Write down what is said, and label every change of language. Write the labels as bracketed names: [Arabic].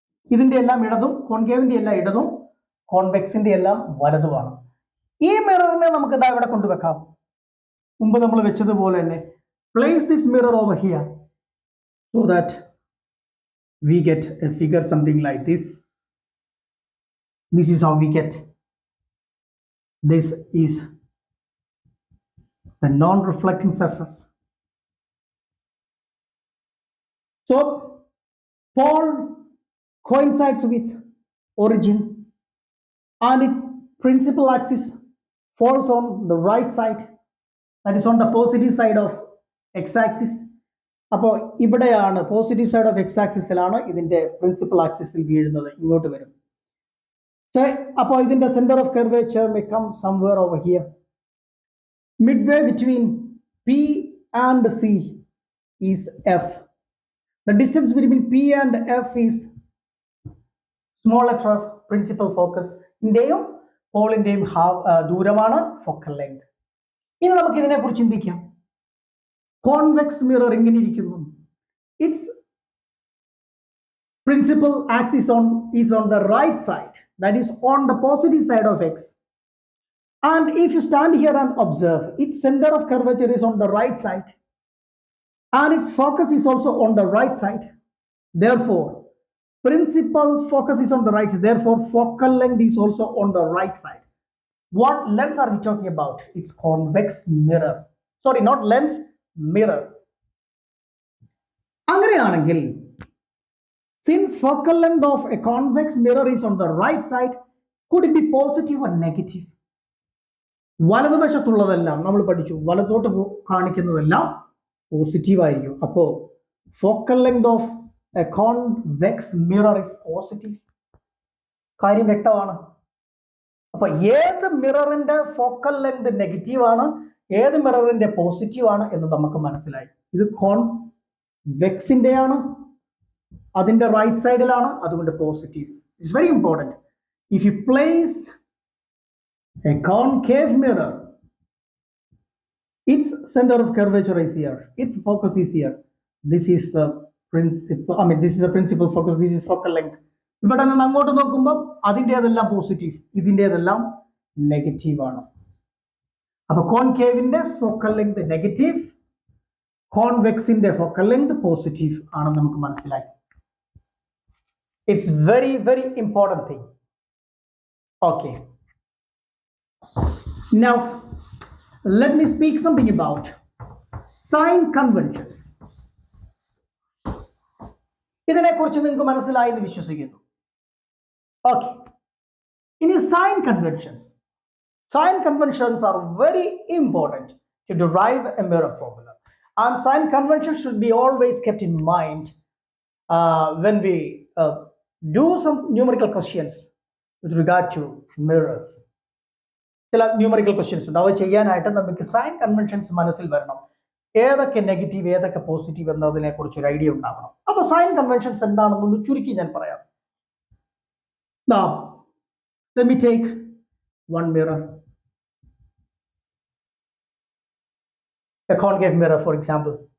[Malayalam] ഇതിന്റെ എല്ലാം ഇടതും കോൺകേവിന്റെ എല്ലാം ഇടതും കോൺവെക്സിന്റെ എല്ലാം വലതുമാണ്. ഈ മിററിനെ നമുക്ക് ഇതാ ഇവിടെ കൊണ്ടുവെക്കാം. മുമ്പ് നമ്മൾ വെച്ചതുപോലെ തന്നെ [English] Place this mirror over here so that we get a figure something like this. This is how we get. This is the non-reflecting surface. So pole coincides with origin and its principal axis falls on the right side, that is on the positive side of x-axis. [Malayalam] അപ്പോൾ ഇവിടെയാണ് positive side of X ആക്സിസിലാണ് ഇതിന്റെ principal ആക്സിസിൽ വീഴുന്നത്, ഇങ്ങോട്ട് വരും. അപ്പോൾ ഇതിന്റെ [English] Centre of curvature may come somewhere over here. Midway between P and C is F. The distance between P and F is small letter of principal focus. [Malayalam] ഇന്റെയും പോളിന്റെയും ദൂരമാണ് focal length. ഇനി നമുക്ക് ഇതിനെ കുറിച്ച് ചിന്തിക്കാം. കോൺവെക്സ് മിറർ എങ്ങനെ ഇരിക്കുന്നു? [English] Its principal axis is on the right side, that is on the positive side of x. And if you stand here and observe, its center of curvature is on the right side and its focus is also on the right side. Therefore, principal focus is on the right side. Therefore, focal length is also on the right side. What lens are we talking about? It's convex mirror. Sorry, not lens, mirror. [Malayalam] അങ്ങനെയാണെങ്കിൽ [English] since focal length of a convex mirror is on the right side, could it be positive or negative? [Malayalam] വലതുവശത്തുള്ളതെല്ലാം നമ്മൾ പഠിച്ചു, വലത്തോട്ട് കാണിക്കുന്നതെല്ലാം positive ആയിരിക്കും. [English] അപ്പോൾ focal length of a convex mirror is positive. [Malayalam] കാര്യം വ്യക്തമാണ്. അപ്പൊ ഏത് മിററിന്റെ ഫോക്കൽ ലെങ്ത് നെഗറ്റീവ് ആണ്, ഏത് മിററിന്റെ പോസിറ്റീവ് ആണ് എന്ന് നമുക്ക് മനസ്സിലായി. ഇത് കോൺവെക്സിന്റെ ആണ്, അതിന്റെ റൈറ്റ് സൈഡിലാണ്, അതുകൊണ്ട് positive. [English] It's very important. If you place a concave mirror, its center of curvature is here, its focus is here, this is the principal, this is a principal focus, this is focal length. [Malayalam] ഇവിടെ നിന്ന് അങ്ങോട്ട് നോക്കുമ്പോൾ അതിൻ്റെതെല്ലാം positive, ഇതിൻ്റെതെല്ലാം negative ആണ്. അപ്പൊ കോൺകേവിന്റെ focal length negative, കോൺവെക്സിന്റെ focal length positive ആണെന്ന് നമുക്ക് മനസ്സിലായി. [English] It's very very important thing. Okay, now let me speak something about sign conventions. [Malayalam] ഇതിനെക്കുറിച്ച് നിങ്ങൾക്ക് മനസ്സിലായി എന്ന് വിശ്വസിക്കുന്നു. ഓക്കെ, ഇനി sign conventions. [English] Sign conventions are very important to derive a mirror formula, and sign conventions should be always kept in mind when we do some numerical questions with regard to mirrors. [Malayalam] ചില numerical questions ഉണ്ട്, അവ ചെയ്യാനായിട്ട് നമുക്ക് sign conventions മനസ്സിൽ വരണം. ഏതൊക്കെ negative ഏതൊക്കെ positive എന്നതിനെ കുറിച്ച് ഒരു ഐഡിയ ഉണ്ടാവണം. അപ്പൊ സൈൻ കൺവെൻഷൻസ് എന്താണെന്നൊന്ന് ചുരുക്കി ഞാൻ പറയാം. [English] Now, let me take one mirror, a concave mirror, for example.